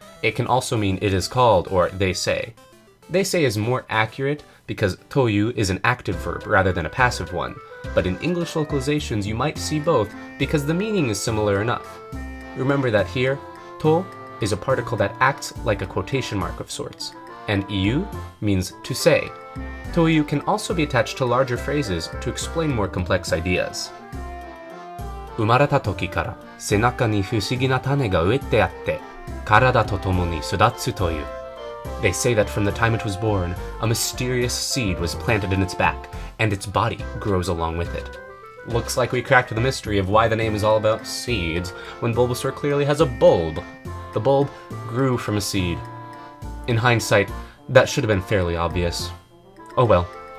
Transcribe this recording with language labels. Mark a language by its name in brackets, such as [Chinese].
[English] It can also mean it is called or they say. They say is more accurate because toyu is an active verb rather than a passive one, but in English localizations you might see both because the meaning is similar enough. Remember that here, to is a particle that acts like a quotation mark of sorts, and iu means to say. Toyu can also be attached to larger phrases to explain more complex ideas. [Japanese] 生まれた時から背中に不思議な種が植えてあって、体と共に育つという。 [English] They say that from the time it was born, a mysterious seed was planted in its back, and its body grows along with it. Looks like we cracked the mystery of why the name is all about seeds, when Bulbasaur clearly has a bulb. The bulb grew from a seed. In hindsight, that should have been fairly obvious. Oh well.